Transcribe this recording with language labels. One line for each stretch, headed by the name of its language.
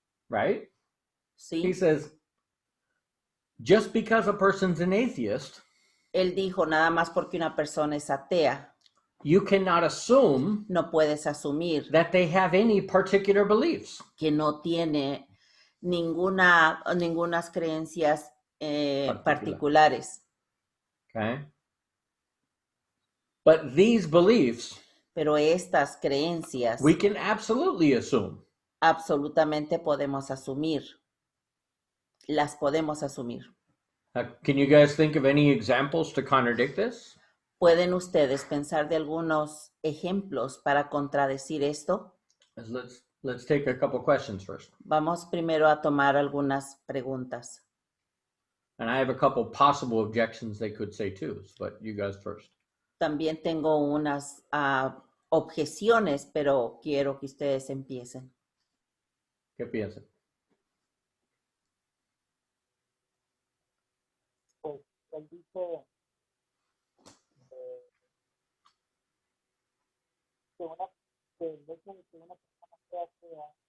English: Right?
Spanish: ¿sí?
English: He says, just because a person's an atheist,
Spanish: Él dijo nada más porque una persona es atea,
English: you cannot assume
Spanish: no puedes asumir
English: that they have any particular beliefs.
Spanish: que no tiene ningunas creencias particulares.
English: Okay? But these beliefs,
Spanish: Pero estas creencias
English: we can absolutely assume.
Spanish: absolutamente podemos asumir. Las podemos asumir.
English: Can you guys think of any examples to contradict this?
Spanish: ¿Pueden ustedes pensar de algunos ejemplos para contradecir esto?
English: Let's take a couple questions first.
Spanish: Vamos primero a tomar algunas preguntas.
English: And I have a couple possible objections they could say too, but you guys first.
Spanish: También tengo unas objeciones, pero quiero que ustedes empiecen. ¿Qué piensan? Pues él dice que el hecho de que una persona sea atea,